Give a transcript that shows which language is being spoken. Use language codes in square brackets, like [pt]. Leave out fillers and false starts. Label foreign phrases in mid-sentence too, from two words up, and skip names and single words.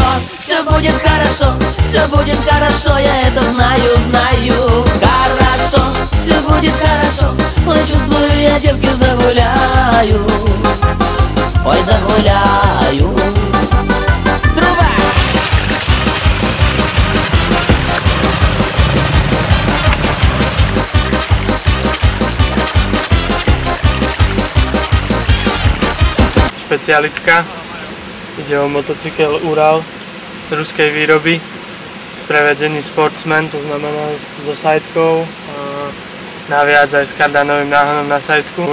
[ru] Все будет хорошо, все будет хорошо, я это знаю, знаю. Хорошо, все будет хорошо, ой, чувствую, я девки загуляю. Ой, загуляю. Труба! [sk] Špecialitka. Ide o motocykel Ural ruskej výroby, prevedený Sportsman, to znamená so sidekou, naviac aj s kardanovým náhonom na sideku.